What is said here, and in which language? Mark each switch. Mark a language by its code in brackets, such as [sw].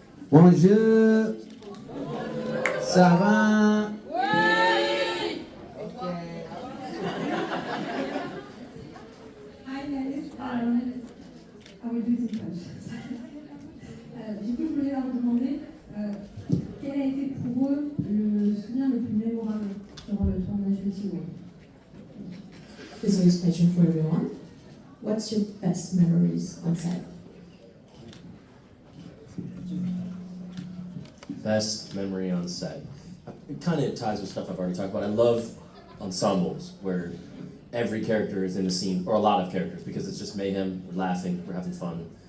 [fr] Bonjour. Ça va? [en] Hi guys, I will do it in French. [fr] Du coup, je voulais leur demander quel a été pour eux le souvenir le plus mémorable sur le tournage de Tiwo. [en] This is a question for everyone. What's your best memories on set? Best memory on set. It kind of ties with stuff I've already talked about. I love ensembles where every character is in the scene, or a lot of characters, because it's just mayhem, we're laughing, we're having fun.